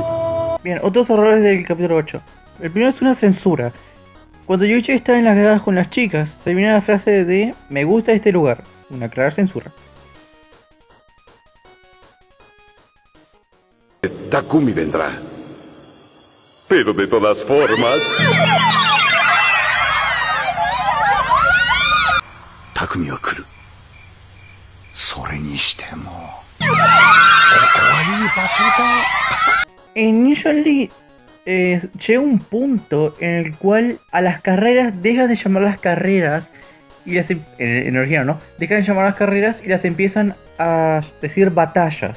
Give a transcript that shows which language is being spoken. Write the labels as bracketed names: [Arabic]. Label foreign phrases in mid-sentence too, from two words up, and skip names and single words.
[Spanish] Bien, otros errores del capítulo 8. El primero es una censura. Cuando Yuichi está en las gradas con las chicas, se viene la frase de "me gusta este lugar", una clara censura. Takumi vendrá. Pero de todas formas... [Japanese] 拓海は来る. それにしても. [Spanish] En Ninja Lee llega un punto en el cual a las carreras dejan de llamar las carreras y las en original, ¿no? Dejan de llamar las carreras y las empiezan a decir batallas.